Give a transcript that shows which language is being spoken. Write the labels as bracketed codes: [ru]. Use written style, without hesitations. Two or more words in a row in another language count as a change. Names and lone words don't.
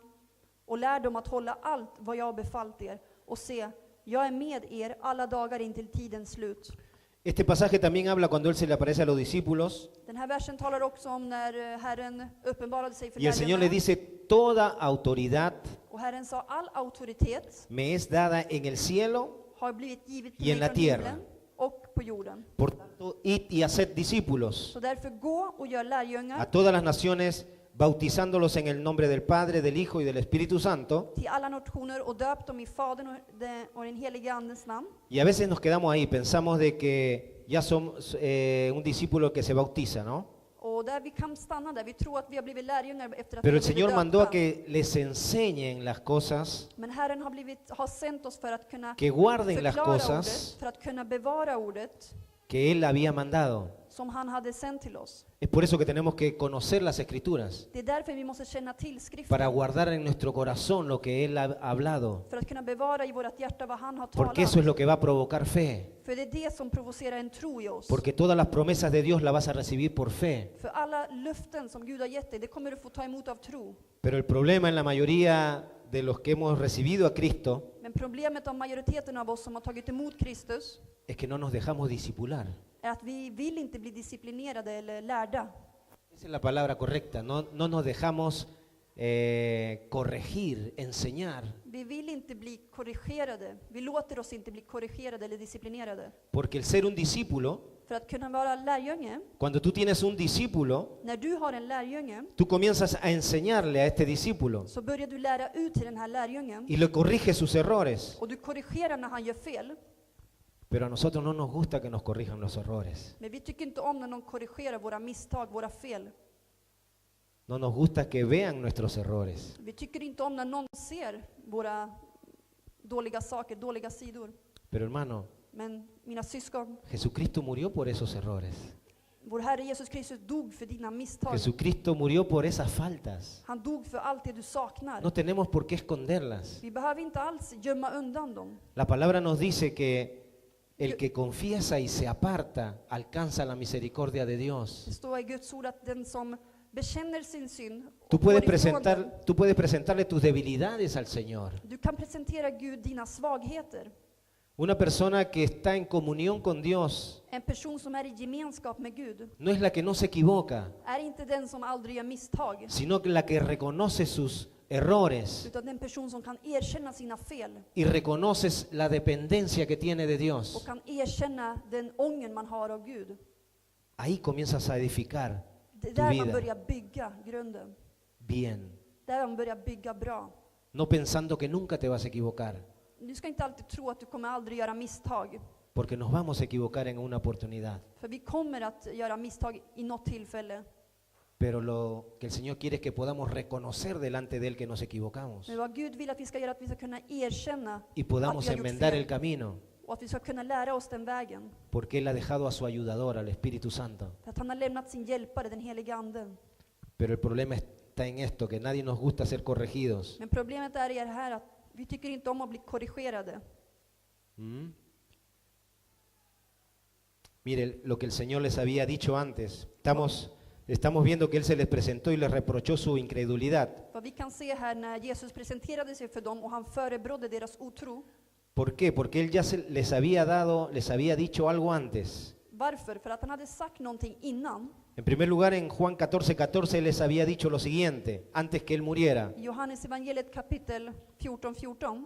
[sv] Och lär dem att hålla allt vad jag har befallt er. Och se, jag är med er alla dagar in till tidens slut. [es] Este pasaje también habla cuando Él se le aparece a los discípulos [sv] Den här versen talar också om när Herren uppenbarade sig för [es] y el Señor le [sv] lärjungarna. [es] dice, toda autoridad [sv] Och Herren sa, all auktoritet [es] me es dada en el cielo [sv] har blivit givet till [es] y en [sv] mig [es] la [sv] från [es] tierra. [sv] himlen och på jorden. [es] Por tanto, id y haced discípulos [sv] Så därför gå och gör [es] a [sv] lärjungar [es] todas las naciones, bautizándolos en el nombre del Padre, del Hijo y del Espíritu Santo. [sv] till alla nationer och döp dem i Fadern och den helige Andens namn. [es] Y a veces nos quedamos ahí, pensamos de que ya somos un discípulo que se bautiza, ¿no? [sv] Och där vi kan stanna där, vi tror att vi har blivit lärjungar efter att [es] Pero [sv] vi [es] el [sv] har blivit [es] Señor mandó a [sv] döpta. [es] que les enseñen las cosas, [sv] Men Herren har sänt oss för att kunna [es] que guarden las [sv] förklara [es] cosas [sv] ordet, för att kunna bevara ordet [es] que Él había mandado. [sv] som han hade sänt till oss. [es] Es por eso que tenemos que conocer las Escrituras, [sv] Det är därför vi måste känna till skriften. [es] para guardar en nuestro corazón lo que Él ha hablado, [sv] För att kunna bevara i vårt hjärta vad han har [es] porque eso [sv] talat. [es] es lo que va a provocar fe, [sv] För det är det som provocerar en tro i oss. [es] porque todas las promesas de Dios las vas a recibir por fe. [sv] För alla löften som Gud har gett dig, det kommer du få ta emot av tro. [es] Pero el problema en la mayoría de los que hemos recibido a Cristo [sv] Men problemet av majoriteten av oss som har tagit emot Kristus [es] es que no nos dejamos discipular. [sv] är att vi vill inte bli disciplinerade eller lärda. [es] Esa es la palabra correcta, no nos dejamos corregir, enseñar, [sv] Vi vill inte bli korrigerade. Vi låter oss inte bli korrigerade eller disciplinerade. [es] porque el ser un discípulo, [sv] För att kunna vara lärjunge, [es] cuando tú tienes un discípulo, [sv] när du har en lärjunge, [es] tú comienzas a enseñarle a este discípulo [sv] så börjar du lära ut till den här lärjungen. [es] y le corriges sus errores. [sv] Och du korrigerar när han gör fel. [es] Pero a nosotros no nos gusta que nos corrijan los errores. [sv] Men vi tycker inte om när någon korrigerar våra misstag, våra fel. [es] No nos gusta que vean nuestros errores. [sv] Vi tycker inte om när någon ser våra dåliga saker, dåliga sidor. [es] Pero hermano, [sv] Men mina syskon, [es] Jesucristo murió por esos errores. [sv] vår Herre Jesus Kristus dog för dina misstag. [es] Jesucristo murió por esas faltas. [sv] Han dog för allt det du saknar. [es] No tenemos por qué esconderlas. [sv] Vi behöver inte alls gömma undan dem. [es] La palabra nos dice que el que confiesa y se aparta alcanza la misericordia de [sv] Det [es] Dios. [sv] står i Guds ord att den som bekänner sin synd [es] Tú [sv] och [es] puedes, [sv] går ifrån den, [es] tú puedes presentarle tus debilidades al Señor. [sv] du kan presentera Gud dina svagheter. [es] Una persona que está en comunión con Dios [sv] En person som är i gemenskap med Gud [es] no es la que no se equivoca, [sv] är inte den som aldrig gör misstag, [es] sino que la que reconoce sus errores [sv] utan den person som kan erkänna sina fel [es] y reconoces la dependencia que tiene de [sv] och [es] Dios. [sv] kan erkänna den ången man har av Gud. [es] Ahí comienzas a edificar [sv] Det är [es] tu [sv] där man [es] vida [sv] börjar bygga grunden. [es] bien, [sv] Där man börjar bygga bra. [es] no pensando que nunca te vas a equivocar, [sv] Du ska inte alltid tro att du kommer aldrig göra misstag. [es] porque nos vamos a equivocar en una oportunidad. [sv] För vi kommer att göra misstag i något tillfälle. [es] Pero lo que el Señor quiere es que podamos reconocer delante de Él que nos equivocamos [sv] Men vad Gud vill att vi ska göra, att vi ska kunna erkänna [es] y [sv] att [es] podamos [sv] vi har gjort [es] enmendar el [sv] fel. [es] camino, [sv] Och att vi ska kunna lära oss den vägen. [es] porque Él ha dejado a su ayudador, al Espíritu Santo. [sv] För att han har lämnat sin hjälpare, den helige Anden. [es] Pero el problema está en esto, que nadie nos gusta ser corregidos. [sv] Men problemet är det här att vi tycker inte om att bli korrigerade. ¿Mm? [es] Mire lo que el Señor les había dicho antes. Estamos viendo que Él se les presentó y les reprochó su incredulidad. [sv] Vad vi kan se här när Jesus presenterade sig för dem och han förebrådde deras otro. [es] ¿Por qué? Porque Él ya les había dicho algo antes. [sv] Varför? För att han hade sagt någonting innan. [es] En primer lugar, en Juan 14:14 Él les había dicho lo siguiente, antes que Él muriera. [sv] I Johannes evangeliet kapitel 14.